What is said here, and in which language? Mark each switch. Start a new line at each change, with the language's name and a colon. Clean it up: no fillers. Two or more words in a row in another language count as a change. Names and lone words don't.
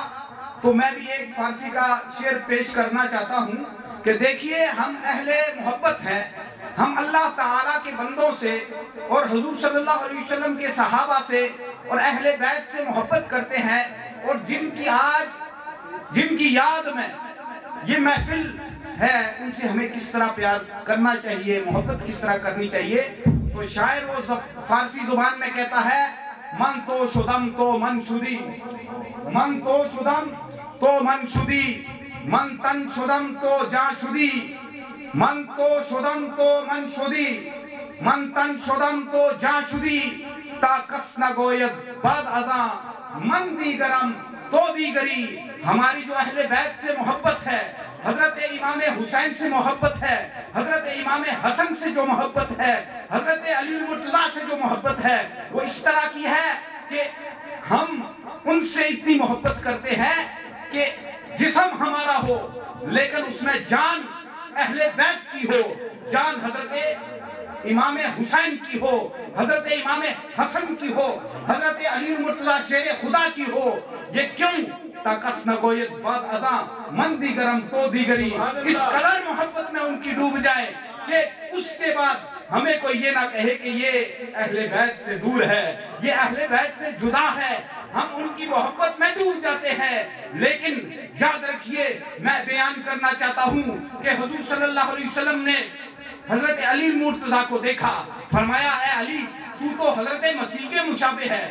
Urdu: تو میں بھی ایک فارسی کا شعر پیش کرنا چاہتا ہوں کہ دیکھیے ہم اہل محبت ہیں، ہم اللہ تعالیٰ کے بندوں سے اور حضور
Arabic: صلی اللہ علیہ وسلم
Urdu: کے صحابہ سے اور اہل بیت سے محبت کرتے ہیں، اور جن کی یاد میں یہ محفل ہے ان سے ہمیں کس طرح پیار کرنا چاہیے، محبت کس طرح کرنی چاہیے۔ تو شاعر وہ فارسی زبان میں کہتا ہے،
Persian: من تو شدم تو من شدی، من تو شدم تو من شدی، من تن شدم تو جان شدی، من تو شدم تو من شدی، من تن شدم تو جان شدی، تا کس نہ گوید بعد ازاں من دیگرم تو دیگری۔
Urdu: ہماری جو اہل بیت سے محبت ہے، حضرت امام حسین سے محبت ہے، حضرت امام حسن سے جو محبت ہے، حضرت علی المرتضیٰ سے جو محبت ہے، وہ اس طرح کی ہے کہ ہم ان سے اتنی محبت کرتے ہیں کہ جسم ہمارا ہو لیکن اس میں جان اہل بیت کی ہو، جان حضرت امام حسین کی ہو، حضرت امام حسن کی ہو، حضرت علی المرتضیٰ شیر خدا کی ہو۔ یہ کیوں؟
Persian: تاکس نہ گوید بعد ازاں من دیگرم تو دیگری،
Urdu: اس قدر محبت میں ان کی ڈوب جائے کہ اس کے بعد ہمیں کوئی یہ نہ کہے کہ یہ اہل بیت سے دور ہے، یہ اہل بیت سے جدا ہے۔ ہم ان کی محبت میں ڈوب جاتے ہیں، لیکن یاد رکھیے میں بیان کرنا چاہتا ہوں کہ حضور
Arabic: صلی اللہ علیہ وسلم
Urdu: نے حضرت علی مرتضیٰ کو دیکھا، فرمایا اے علی تو تو حضرت مسیح کے مشابہ ہے۔